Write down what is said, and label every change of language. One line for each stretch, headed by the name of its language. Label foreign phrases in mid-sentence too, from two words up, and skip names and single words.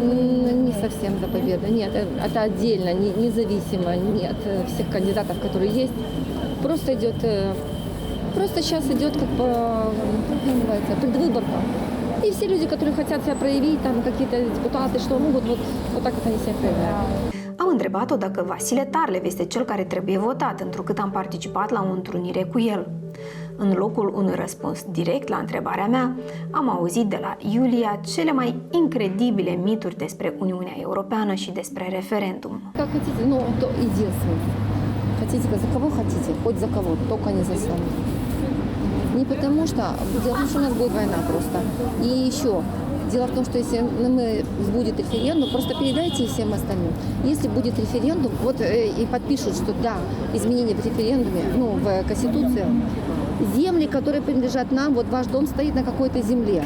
Russian: Не совсем до победы, нет, это отдельно, независимо, нет всех кандидатов, которые есть. Просто идет, просто сейчас идет, как называется, предвыборка. И все люди, которые хотят себя проявить, там какие-то депутаты, что могут, вот так вот они себя проявляют.
Romanian: Am întrebat-o dacă Vasile Tarlev este cel care trebuie votat, întrucât am participat la o întrunire cu el. În locul unui răspuns direct la întrebarea mea, am auzit de la Iulia cele mai incredibile mituri despre Uniunea Europeană și despre referendum.
Russian: Как хотите, ну, то единственное. Хотите, за кого хотите, хоть за кого, только не за сами. Не потому что, дело в том, что у нас будет война просто. И еще, дело в том, что если будет референдум, просто передайте всем остальным. Если будет референдум, вот и подпишут, что да, изменения в референдуме, ну, в Конституции, земли, которые принадлежат нам, вот ваш дом стоит на какой-то земле.